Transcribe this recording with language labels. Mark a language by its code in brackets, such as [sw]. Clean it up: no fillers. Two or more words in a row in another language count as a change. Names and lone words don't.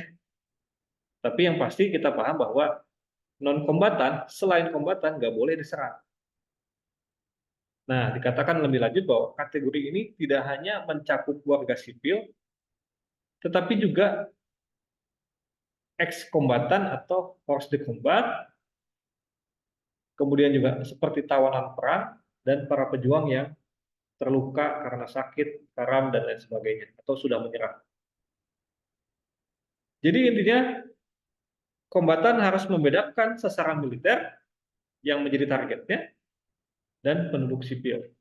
[id] Tapi yang pasti kita paham bahwa non-kombatan, selain kombatan, nggak boleh diserang. Nah, dikatakan lebih lanjut bahwa kategori ini tidak hanya mencakup warga sipil, tetapi juga ex-kombatan atau [fr] force de combat, [id] kemudian juga seperti tawanan perang, dan para pejuang yang terluka karena sakit, karam, dan lain sebagainya, atau sudah menyerah. Jadi intinya, kombatan harus membedakan sasaran militer yang menjadi targetnya dan penduduk sipil.